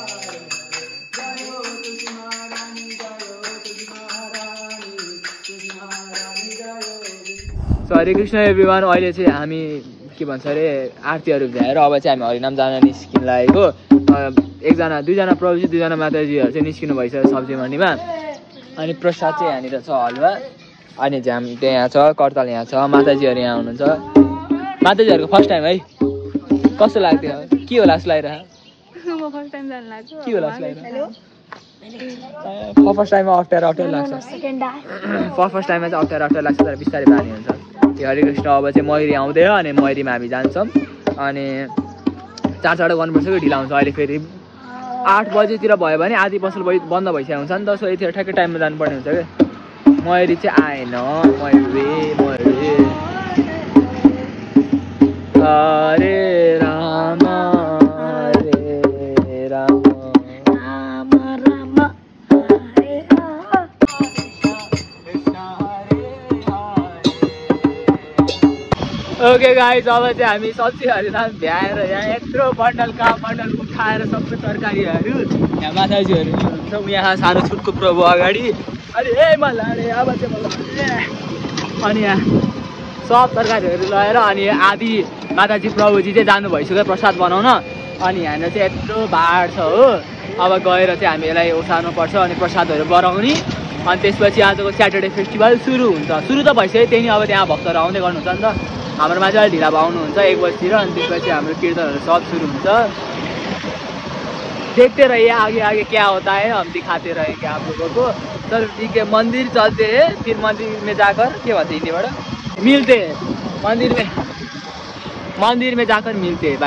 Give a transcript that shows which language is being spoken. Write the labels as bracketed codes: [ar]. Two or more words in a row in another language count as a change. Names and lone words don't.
[ne] Krishna सो [sa] हरे कृष्ण [ne] एभ्रिवान। अहिले चाहिँ हामी के भन्छ अरे आरतीहरू भ्याएर अब चाहिँ हामी हरिनाम जान निस्किन लागेको। एकजना दुईजना प्रभुजी दुईजना माताजीहरू चाहिँ निस्किनु भइसक्यो सब्जी मन्डीमा। अनि प्रसाद चाहिँ यहाँनिर छ हलुवा, अनि झ्याम यहाँ छ, कर्ताल यहाँ छ, माताजीहरू यहाँ हुनुहुन्छ। माताजीहरूको [en] first time [ne] है, कस्तो लाग्थ्यो? के होला जस्तो लागिरहेको? के होला जस्तो लागिरहेको? [en] first timeमा [ne] अप्ठ्यारो लाग्छ, [en] first timeमा [ne] चाहिँ अप्ठ्यारो लाग्छ, तर बिस्तारै बानी हुन्छ। त्यो हरे कृष्ण अब चाहिँ मयुरी आउँदै हो, अनि मयुरीमा हामी जान्छौँ। अनि चाँडो गर्नुपर्छ कि ढिला हुन्छ। अहिले फेरि 8 बजेतिर भयो भने आधी पसल बन्द भइसकेको हुन्छ नि त, सो यति ठ्याक्कै टाइममा जानुपर्ने हुन्छ क्या। मयुरी चाहिँ आएन, [sa] मयुरी हरे राम हरे राम राम राम हरे राम कृष्ण हरे हरे। [en] okay guys, [ne] अब चाहिँ हामी सब्जी हरिनाम भ्याएर यहाँ यत्रो बन्डलका बन्डल उठाएर सबै तरकारीहरू यहाँ माताजीहरू हुनुहुन्छ। यहाँ सानो छुटको प्रभु अगाडि, अनि अनि यहाँ सब तरकारीहरू लगाएर, अनि आदि माताजी प्रभुजी चाहिँ जानु भइसक्यो प्रसाद बनाउन। अनि यहाँनिर चाहिँ यत्रो भाड छ हो, अब गएर चाहिँ हामी यसलाई उठाउनुपर्छ अनि प्रसादहरू बनाउने। अनि त्यसपछि आजको [en] Saturday festival [ne] सुरु हुन्छ। सुरु त भइसक्यो, त्यही अब त्यहाँ भक्तहरू आउँदै गर्नुहुन्छ नि त। हाम्रोमा चाहिँ अलिक ढिला आउनुहुन्छ 1 बजीतिर, अनि त्यसपछि हाम्रो कीर्तनहरू सब सुरु हुन्छ। [hi] देखते रहिए आगे आगे क्या होता है, हम दिखाते रहेंगे आप लोगों को। चलो ठीक है, मंदिर चलते हैं, फिर मंदिर में जाकर [ne] के भन्छ हिन्दीबाट [hi] मिलते हैं, मंदिर में जाकर मिलते हैं।